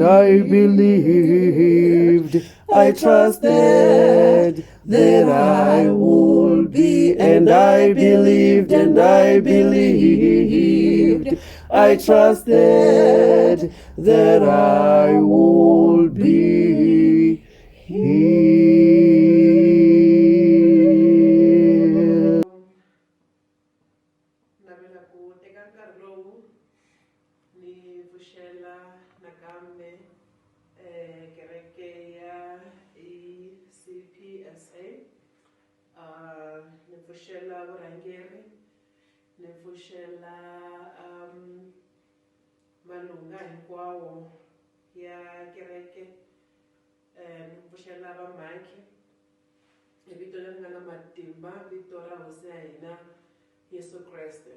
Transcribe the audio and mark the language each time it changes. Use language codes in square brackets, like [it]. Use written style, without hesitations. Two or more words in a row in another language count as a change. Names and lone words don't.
[en] I trusted that I would be, and I believed, I trusted that I would be healed. [ts] Navela ku teka nkarhi lowu ni pfuxela nakambe kereke ya ECPSA, ni pfuxela vurhangeri, ni pfuxela malunga hinkwawo ya kereke, ni pfuxela vamhaki hi vito leri nga na matimba, vito ra hosi ya hina Yesu Kreste.